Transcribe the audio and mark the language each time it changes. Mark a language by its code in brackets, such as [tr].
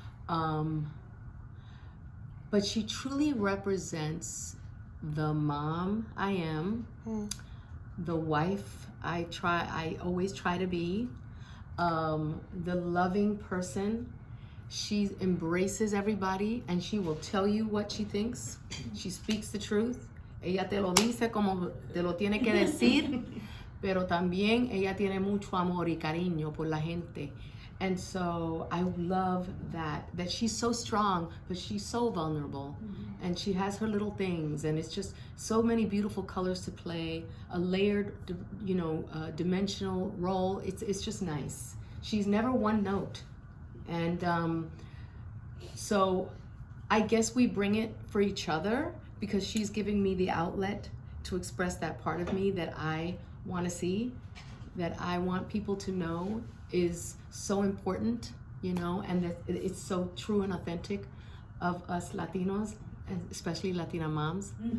[en] But she truly represents the mom I am, the wife I always try to be, the loving person. She embraces everybody and she will tell you what she thinks. She speaks the truth. [es] Ella te lo dice como te lo tiene que decir, pero también ella tiene mucho amor y cariño por la gente. [en] And so I love that she's so strong, but she's so vulnerable. And she has her little things, and it's just so many beautiful colors to play, a layered, dimensional role. It's just nice. She's never one note. And so I guess we bring it for each other because she's giving me the outlet to express that part of me that I want to see, that I want people to know is so important, and that it's so true and authentic of us Latinos, and especially Latina moms,